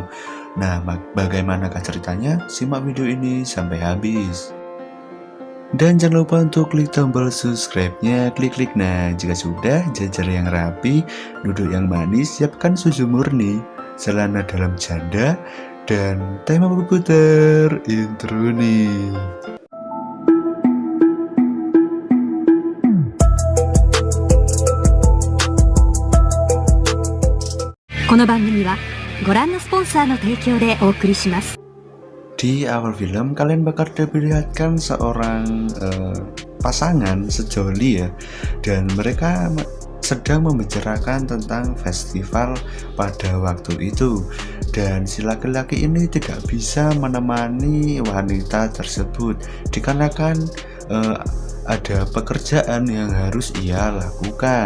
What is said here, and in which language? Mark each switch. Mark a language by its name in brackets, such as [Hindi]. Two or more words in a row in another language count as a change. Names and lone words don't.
[Indonesian] Nah, bagaimanakah ceritanya? Simak video ini sampai habis. Dan jangan lupa untuk klik tombol subscribe-nya, klik-klik. Nah, jika sudah, jajar yang rapi, duduk yang manis, siapkan susu murni, celana dalam janda, dan tema berputar intro nih. [Japanese] この番組はご覧のスポンサーの提供でお送りします。 [Indonesian] Di awal film kalian bakal diperlihatkan seorang pasangan sejoli ya, dan mereka sedang membicarakan tentang festival pada waktu itu, dan si laki-laki ini tidak bisa menemani wanita tersebut dikarenakan ada pekerjaan yang harus ia lakukan.